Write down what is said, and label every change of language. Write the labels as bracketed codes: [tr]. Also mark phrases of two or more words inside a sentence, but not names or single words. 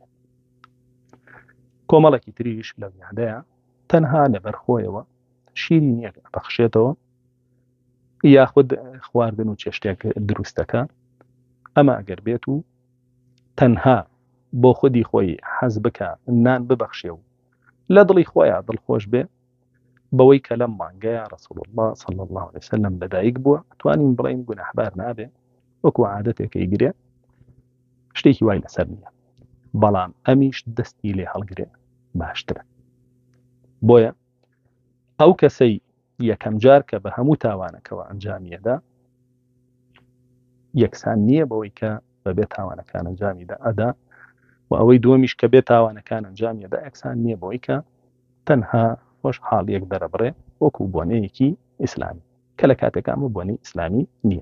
[ckb] کۆمەڵێکی تریش لە میادەیە تەنها لەبەر خۆیەوە شیری نییە بەخشێتەوە، یاخود خواردن و چێشتێک دروستەکە، ئەمە ئەگەر بێت و تەنها بۆ خودی خۆی حەز بکە نان ببەخشێ و لە دڵی خۆیان دڵخۆش بێ بەوەی کە لەم مانگەیە ڕەسوڵ الله [ar] صلی الله عليه وسلم [ckb] لەدایک بووە، توانین بڵین گوناحبار نابێ، وەکو عادەتێکی گرێ، شتێکی وای لەسەر نییە، بەڵام ئەمیش دەستی لێ هەڵگرێ باشترە. بۆیە ئەو کەسەی یەکەم جار کە بە هەموو تاوانەکەەوە ئەنجامیەدا، یەکسان نییە بەوەی کە بەبێ تاوانەکان ئەنجامیدا ئەدا، و ئەوەی دووەمیش کە بێ تاوانەکان ئەنجامیەدا یەکسان نییە بەوەی کە تەنها خۆش حاڵیەک دەرەبڕێ وەکو بۆنەیەکی ئیسلامی، کە لە کاتێکامە بۆنەی ئیسلامی نییە.